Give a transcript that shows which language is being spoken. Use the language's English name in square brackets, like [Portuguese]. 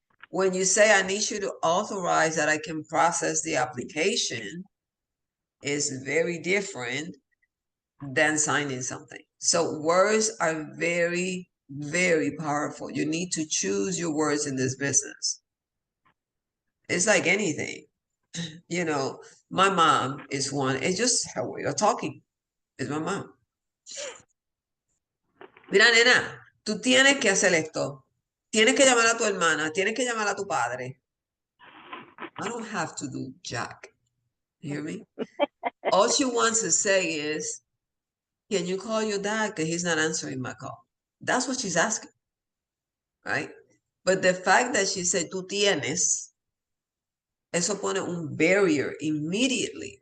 [English] When you say I need you to authorize that I can process the application, is very different than signing something. So words are very, very powerful. You need to choose your words in this business. It's like anything. You know, my mom is one. It's just her way of talking. It's my mom. [Spanish] Mira, nena, tú tienes que hacer esto. Tienes que llamar a tu hermana. Tienes que llamar a tu padre. [English] I don't have to do jack. You hear me? All she wants to say is, can you call your dad? Because he's not answering my call. That's what she's asking, right? But the fact that she said, [Spanish] tú tienes, eso pone un [English] barrier immediately.